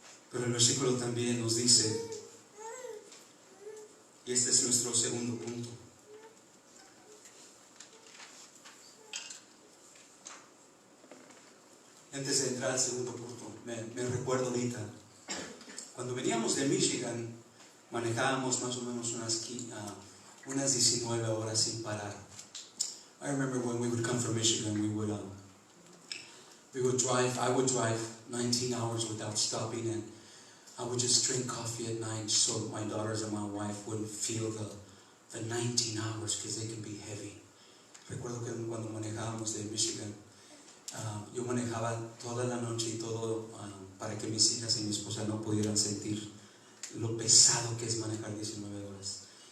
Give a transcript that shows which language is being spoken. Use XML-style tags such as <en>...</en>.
<es>Pero el versículo también nos dice, y este es nuestro segundo punto, antes de entrar al segundo punto, me recuerdo ahorita, cuando veníamos de Michigan, manejábamos más o menos unas 19 horas sin parar.</es> <en>I remember when we would come from Michigan, I would drive 19 hours without stopping, and I would just drink coffee at night so my daughters and my wife wouldn't feel the 19 hours because they can be heavy.</en> <es>Recuerdo que cuando manejábamos de Michigan, yo manejaba toda la noche y todo para que mis hijas y mi esposa no pudieran sentir lo pesado que es manejar 19 horas.</es>